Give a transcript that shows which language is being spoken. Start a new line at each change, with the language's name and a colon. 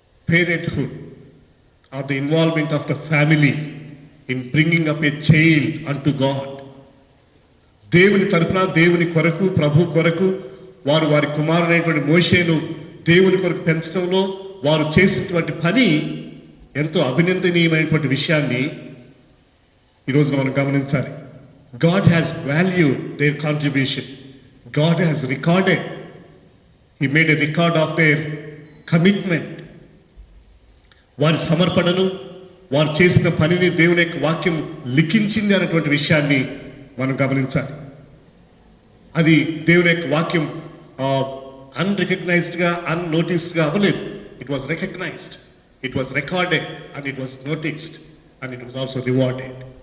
English: Parenthood or the involvement of the family in bringing up a child అంటు God.
Telugu: దేవుని తరపున, దేవుని కొరకు, ప్రభు కొరకు వారు వారి కుమారుడైనటువంటి మోషేను దేవుని కొరకు పెంచడంలో వారు చేసినటువంటి పని ఎంతో అభినందనీయమైనటువంటి విషయాన్ని ఈరోజు మనం గమనించాలి.
English: God has valued their contribution. God has recorded. He made a record of their commitment.
Telugu: వారి సమర్పణను, వారు చేసిన పనిని దేవుని యొక్క వాక్యం లిఖించింది అన్నటువంటి విషయాన్ని మనం గమనించాలి. అది దేవుని యొక్క వాక్యం అన్రికగ్నైజ్డ్గా, అన్నోటిస్డ్గా అవ్వలేదు.
English: It was recognised, it was recorded and it was noticed and it was also rewarded.